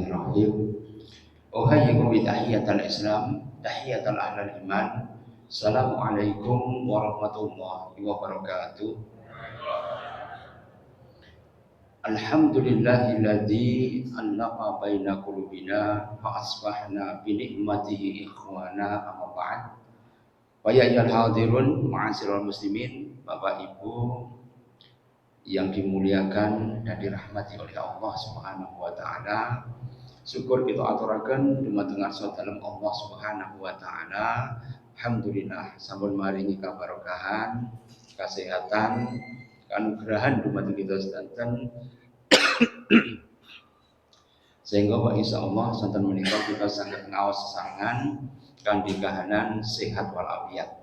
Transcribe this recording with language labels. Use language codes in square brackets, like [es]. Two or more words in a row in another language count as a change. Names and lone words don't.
[ar] بسم الله الرحمن الرحيم أحييكم بتحية الإسلام تحية أهل الإيمان. السلام عليكم ورحمة الله وبركاته. الحمد لله الذي ألف بين قلوبنا فأصبحنا بنعمته إخوانا أما بعد. ويا أيها الحاضرون معاشر المسلمين, [id] Bapak Ibu yang dimuliakan dan dirahmati oleh Allah [ar] سبحانه وتعالى. [jv] Syukur kita aturaken dumateng ngarsa dalem Allah [ar] سبحانه وتعالى. [jv] Alhamdulillah sampun maringi kabarokahan, kesehatan, kanugrahan dumateng kita sedanten. Sehingga Pak insyaallah santen menika kita saged ngaos sesarengan kanthi kahanan sehat walafiat.